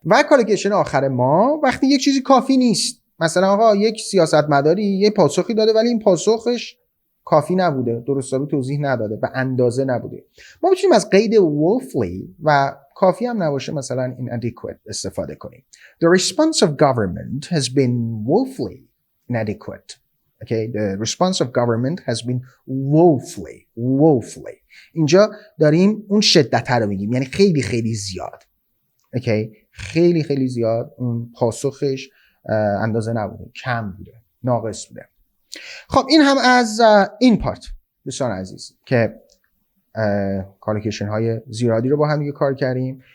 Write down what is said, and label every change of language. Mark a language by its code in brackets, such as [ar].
[fa] و کالوکیشن آخر ما وقتی یک چیزی کافی نیست، مثلا آقا یک سیاستمداری یه پاسخی داده ولی این پاسخش کافی نبوده، درستابی توضیح نداده، به اندازه نبوده، ما میتونیم از قید woefully و کافی هم نباشه مثلا inadequate استفاده کنیم. [en] The response of government has been woefully inadequate. Okay, the response of government has been woefully. [fa] اینجا داریم اون شدت رو میگیم، یعنی خیلی خیلی زیاد. Okay, خیلی خیلی زیاد اون پاسخش اندازه نبوده، کم بوده، ناقص بوده. خب این هم از این پارت دوستان عزیز که کالوکیشن های زیادی رو با هم دیگه کار کردیم.